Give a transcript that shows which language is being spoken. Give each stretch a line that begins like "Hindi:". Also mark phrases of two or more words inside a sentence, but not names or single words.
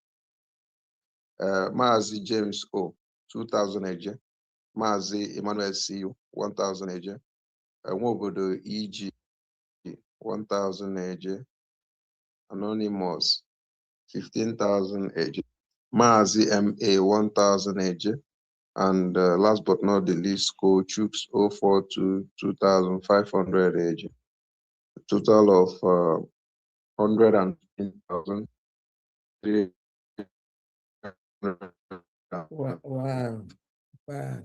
English: Mazi James O 2,000 AJ. Mazi Emmanuel CU 1,000 AJ. Nwobodo EG 1,000 AJ. Anonymous 15,000 AJ. Mazi MA 1,000 AJ. And last but not the least, Co Chooks 042 2500 age. A total of 115,000. Wow. Wow.